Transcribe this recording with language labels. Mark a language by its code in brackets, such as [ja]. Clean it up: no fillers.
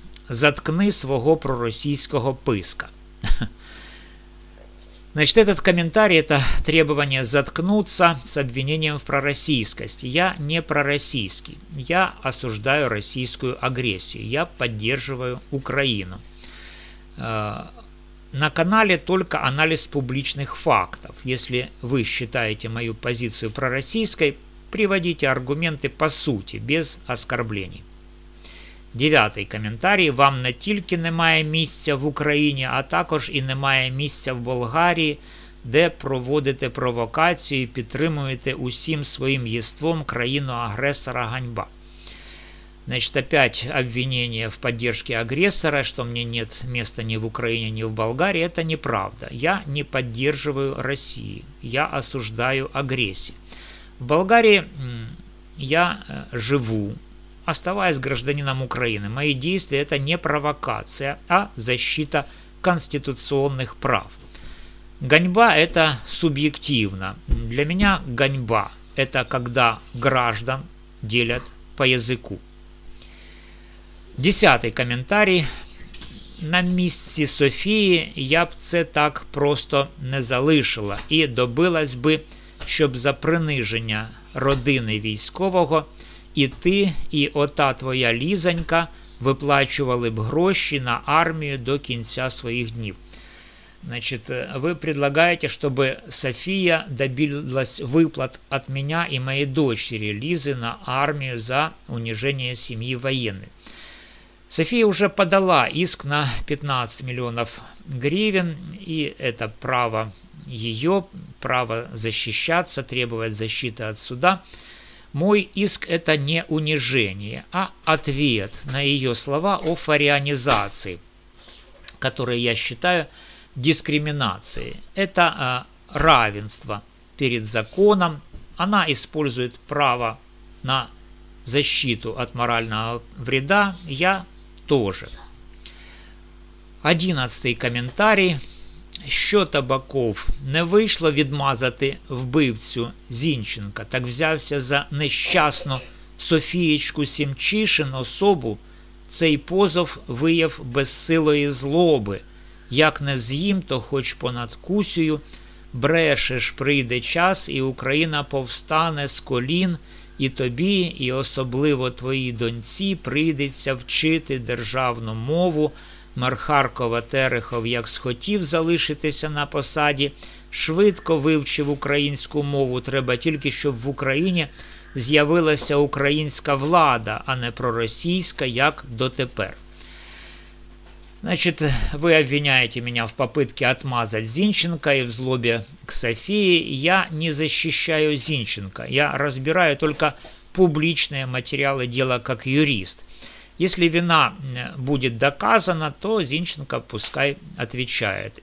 [uk] Заткни свого проросійського писка. [ru] Значит, этот комментарий – это требование заткнуться с обвинением в пророссийскости. Я не пророссийский. Я осуждаю российскую агрессию. Я поддерживаю Украину. На канале только анализ публичных фактов. Если вы считаете мою позицию пророссийской, приводите аргументы по сути, без оскорблений. [uk] 9-й коментарій. Вам не тільки немає місця в Україні, а також і немає місця в Болгарії, де проводите провокацію і підтримуєте усім своїм єством країну-агресора. Ганьба. [ru] Значит, опять обвинение в поддержке агрессора, что мне нет места ни в Украине, ни в Болгарии. Это неправда. Я не поддерживаю Россию. Я осуждаю агрессию. В Болгарии я живу, оставаясь гражданином Украины. Мои действия – это не провокация, а защита конституционных прав. Ганьба – это субъективно. Для меня ганьба – это когда граждан делят по языку. [uk] 10-й коментарій. На місці Софії я б це так просто не залишила і добилась би, щоб за приниження родини військового і ти, і ота твоя Лізонька виплачували б гроші на армію до кінця своих днів. [ru] Значит, вы предлагаете, чтобы София добилась выплат от меня и моей дочери Лизы на армию за унижение семьи военной. София уже подала иск на 15 миллионов гривен, и это право ее, право защищаться, требовать защиты от суда. Мой иск – это не унижение, а ответ на ее слова о фарианизации, которые я считаю дискриминацией. Это равенство перед законом. Она использует право на защиту от морального вреда, я тоже. [uk] 11-й коментарій. Що Табаков не вийшло відмазати вбивцю Зінченка, так взявся за нещасну Софієчку Сімчишин особу, цей позов вияв безсилої злоби. Як не з'їм, то хоч понад кусею, брешеш, прийде час, і Україна повстане з колін, і тобі, і особливо твоїй доньці прийдеться вчити державну мову. Мер Харкова Терехов, як схотів залишитися на посаді, швидко вивчив українську мову. Треба тільки, щоб в Україні з'явилася українська влада, а не проросійська, як дотепер. [ru] Значит, вы обвиняете меня в попытке отмазать Зинченко и в злобе к Софии. Я не защищаю Зинченко. Я разбираю только публичные материалы дела как юрист. Если вина будет доказана, то Зинченко пускай отвечает.